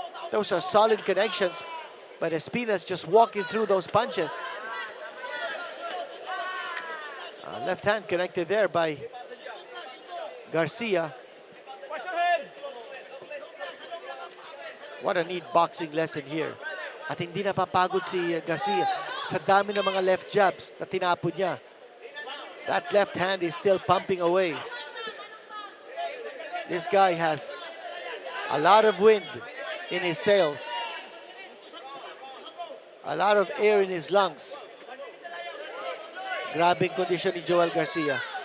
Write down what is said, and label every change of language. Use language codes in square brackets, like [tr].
[en] Those are solid connections, but Espina's just walking through those punches. Left hand connected there by Garcia. What a neat boxing lesson here. [tl] At hindi napapagod si Garcia sa dami ng mga left jabs na tinapon niya. [en] That left hand is still pumping away. This guy has a lot of wind in his sails. A lot of air in his lungs. [tl] Grabing condition ni Joel Garcia.